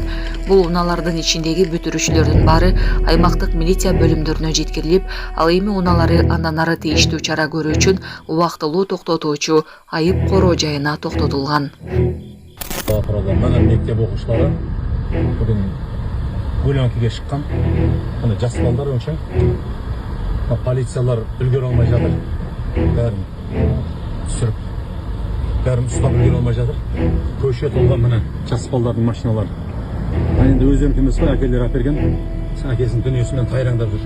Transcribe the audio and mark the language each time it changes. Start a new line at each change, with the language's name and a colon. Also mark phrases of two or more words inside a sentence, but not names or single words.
Kyrgyz: Бул унаалардын ичиндеги бүтүрүүчүлөрдүн баары аймактык милиция бөлүмдөрүнө жеткирилип, ал эми унаалары андан ары тийиштүү чара көрүү үчүн убактылуу токтотуучу айып короо жайына токтотулган.
Kazakh: Мектеп окуучулары бүгүн Гулянкиге шыққан, аны жас балдар өңшең, полициялар үлгере алмай жатыр, бәрін түсіріп, бәрін ұстап үлгере алмай жатыр. Көше толған міне жас балдардың машиналары. Енді өздерін емес қой, әкелер әперген, әкесінің дүниесімен тайраңдап жүр.